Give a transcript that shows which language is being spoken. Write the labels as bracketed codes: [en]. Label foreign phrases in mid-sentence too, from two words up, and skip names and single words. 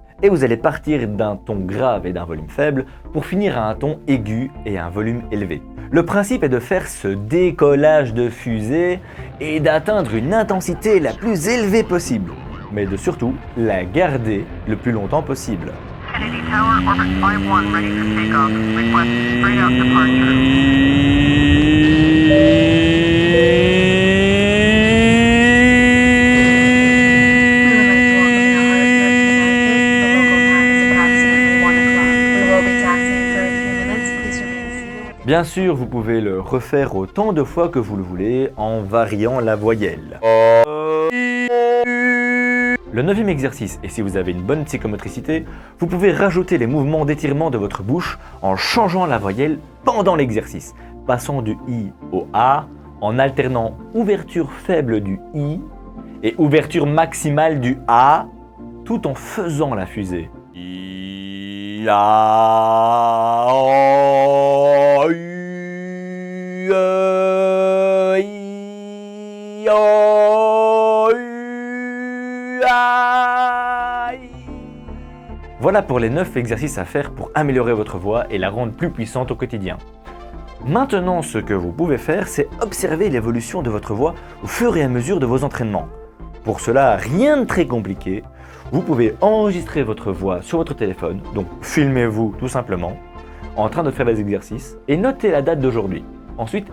[fr] Et vous allez partir d'un ton grave et d'un volume faible pour finir à un ton aigu et un volume élevé. Le principe est de faire ce décollage de fusée et d'atteindre une intensité la plus élevée possible, mais de surtout la garder le plus longtemps possible. [en] Kennedy Tower, orbit 51, ready for takeoff. Request straight out departure. [fr] Bien sûr, vous pouvez le refaire autant de fois que vous le voulez en variant la voyelle. Le 9e exercice, et si vous avez une bonne psychomotricité, vous pouvez rajouter les mouvements d'étirement de votre bouche en changeant la voyelle pendant l'exercice, passant du I au A, en alternant ouverture faible du I et ouverture maximale du A, tout en faisant la fusée. I, A, O, U, E, I, O, U, A, I. Voilà pour les 9 exercices à faire pour améliorer votre voix et la rendre plus puissante au quotidien. Maintenant, ce que vous pouvez faire, c'est observer l'évolution de votre voix au fur et à mesure de vos entraînements. Pour cela, rien de très compliqué. Vous pouvez enregistrer votre voix sur votre téléphone, donc filmez-vous tout simplement, en train de faire les exercices, et notez la date d'aujourd'hui.